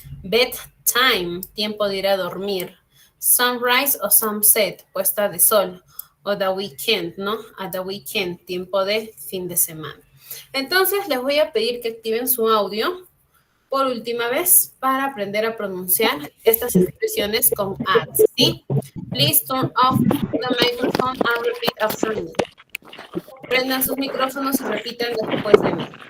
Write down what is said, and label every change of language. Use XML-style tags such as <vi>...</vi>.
<es>Bedtime, tiempo de ir a dormir. Sunrise o sunset, puesta de sol. O the weekend, ¿no?</es> <en>At the weekend,</en> <es>tiempo de fin de semana. Entonces, les voy a pedir que activen su audio por última vez para aprender a pronunciar estas expresiones con at, ¿sí?</es> <en>Please turn off the microphone and repeat after me.</en> <es>Prendan sus micrófonos y repitan después de mí.</es>